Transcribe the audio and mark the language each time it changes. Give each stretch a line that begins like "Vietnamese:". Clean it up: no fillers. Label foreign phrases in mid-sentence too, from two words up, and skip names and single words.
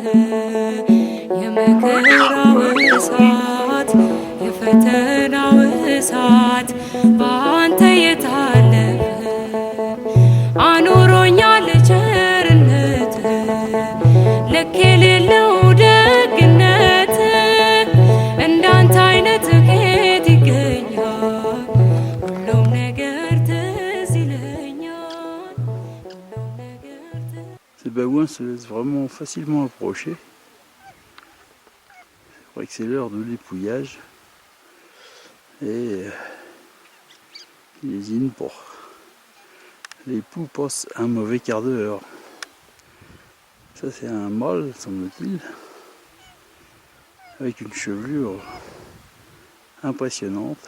Amharic: የመከራው እሳት የፈተናው እሳት በአንተ የታለፈ አኑሮኛል ቸርነት ልክ የሌለው ደግነት እንዳንተ አይነት ከየት ይገኛል ሁሉም ነገር ትዝ ይለኛል ሁሉም ነገር
French: Ces babouins se laissent vraiment facilement approcher. C'est vrai que c'est l'heure de l'épouillage et l'usine pour l'époux passe un mauvais quart d'heure. Ça c'est un mâle semble-t-il, avec une chevelure impressionnante.